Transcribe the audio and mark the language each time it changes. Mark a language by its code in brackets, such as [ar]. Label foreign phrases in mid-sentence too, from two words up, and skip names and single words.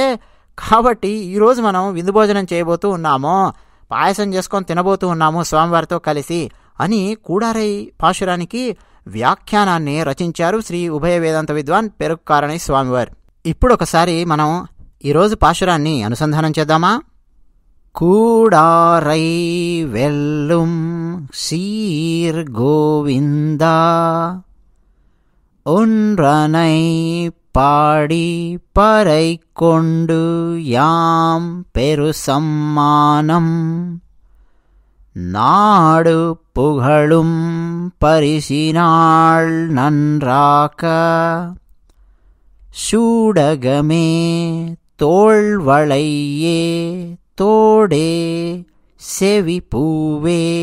[te] కాబట్టి ఈరోజు మనం విందు భోజనం చేయబోతూ ఉన్నాము, పాయసం చేసుకొని తినబోతూ ఉన్నాము స్వామివారితో కలిసి అని కూడారై పాశురానికి వ్యాఖ్యానాన్ని రచించారు శ్రీ ఉభయ వేదాంత విద్వాన్ పెరుక్కారణి స్వామివారు. ఇప్పుడు ఒకసారి మనం ఈరోజు పాశురాన్ని అనుసంధానం చేద్దామా? [ta] கூடாரை வெல்லும் சீர் கோவிந்தா ஒன்றனை பாடி பறை கொண்டு யாம் பெரு சம்மானம் நாடு புகழும் பரிசினாள் நன்றாக சூடகமே தோள்வளையே தோடே செவி பூவே